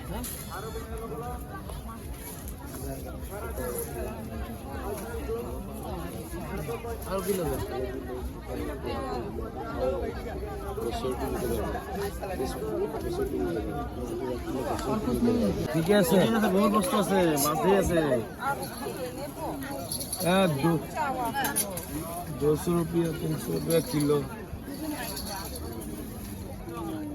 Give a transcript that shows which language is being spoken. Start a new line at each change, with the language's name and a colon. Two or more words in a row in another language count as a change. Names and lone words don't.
Hindi: और किलो दो
Assamese: ঠিকে আছে বহুত বস্তু আছে মাছই আছে
Hindi: 200 रुपया 300 रुपया किलो